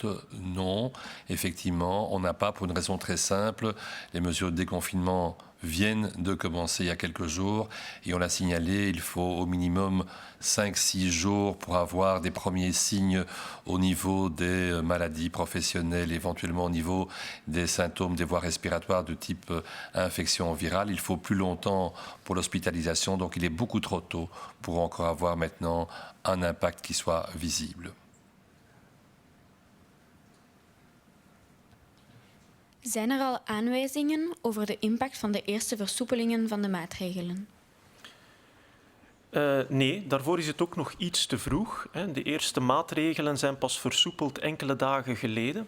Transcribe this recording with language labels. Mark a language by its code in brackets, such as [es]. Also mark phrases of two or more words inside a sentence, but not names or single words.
[fr] Non, effectivement, on n'a pas, pour une raison très simple, les mesures de déconfinement viennent de commencer il y a quelques jours et on l'a signalé, il faut au minimum 5-6 jours pour avoir des premiers signes au niveau des maladies professionnelles, éventuellement au niveau des symptômes des voies respiratoires de type infection virale. Il faut plus longtemps pour l'hospitalisation, donc il est beaucoup trop tôt pour encore avoir maintenant un impact qui soit visible. [nl] Zijn er al aanwijzingen over de impact van de eerste versoepelingen van de maatregelen? Nee, daarvoor is het ook nog iets te vroeg. De eerste maatregelen zijn pas versoepeld enkele dagen geleden.